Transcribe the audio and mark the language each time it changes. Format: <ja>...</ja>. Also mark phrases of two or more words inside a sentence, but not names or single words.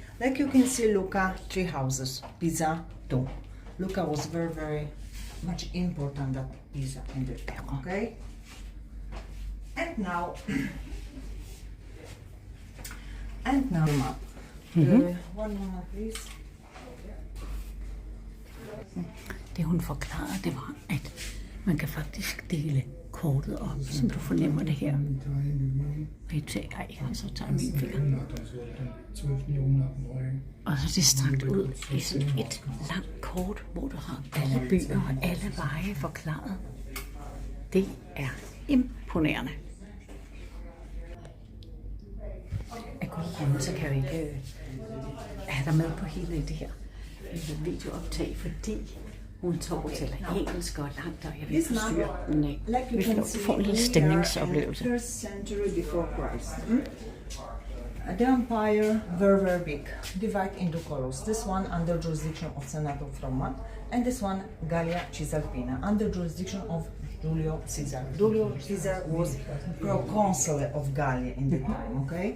<en>Like you can see, Lucca, 3 houses, Pisa, 2. Lucca was very, very much important than Pisa in the time, okay? And now map. One moment, please.</en> <da>Det hun forklarede, det var, at man kan faktisk dele kortet op, som du fornemmer det her. Så tager min finger. Og så er det strakt ud i sådan et langt kort, hvor du har alle byer og alle veje forklaret. Det er imponerende. Af gode grunde, så kan jeg ikke have dig med på hele det her videooptag, fordi hun taler engelsk og langt, og jeg vil forstyrre. Nej, vi får en lille stemningsoplevelse.</da> <en>First century before Christ. The empire very, very big, divided into colors. This one under jurisdiction of Senator of Roma, and this one Gallia Cisalpina under jurisdiction of Julio Caesar. Julio Caesar was proconsul of Gallia in the time, okay?</en>